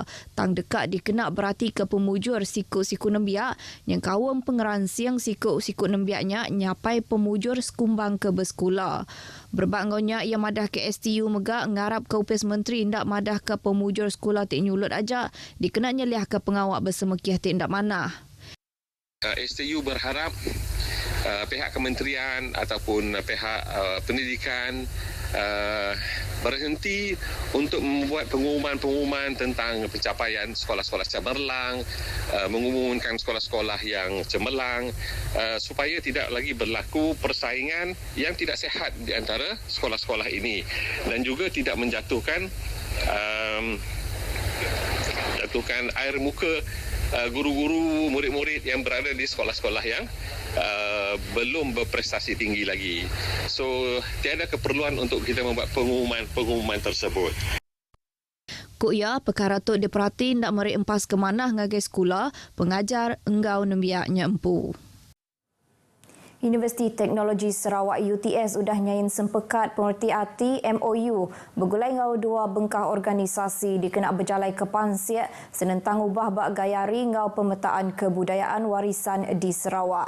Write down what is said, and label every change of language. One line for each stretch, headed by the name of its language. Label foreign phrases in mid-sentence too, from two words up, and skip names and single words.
Iban: Tang dekat dikenak berarti ke pemujur siku-siku nembiak yang kawam pengeransiang siku-siku nembiaknya nyapai pemujur sekumbang ke bersekolah. Berbanggonya ia madah ke STU megak ngarap ke upis menteri ndak madah ke pemujur sekolah tik nyulut aja dikenanya liah ke pengawak bersemekiah tik ndak manah.
Malay: STU berharap pihak kementerian ataupun pihak pendidikan berhenti untuk membuat pengumuman-pengumuman tentang pencapaian sekolah-sekolah cemerlang, mengumumkan sekolah-sekolah yang cemerlang supaya tidak lagi berlaku persaingan yang tidak sihat di antara sekolah-sekolah ini dan juga tidak menjatuhkan air muka guru-guru, murid-murid yang berada di sekolah-sekolah yang belum berprestasi tinggi lagi. So, tiada keperluan untuk kita membuat pengumuman tersebut.
Iban: Kuya perkara tu diperhati ndak meri empas ke manah ngagai sekolah, pengajar enggau nembiaknya empu. Universiti Teknologi Sarawak UTS sudah nyain sempekat pengerti hati MOU bergulai ngau dua bengkah organisasi dikena berjalai ke Pansiak senentang ubah bak gayari ngau pemetaan kebudayaan warisan di Sarawak.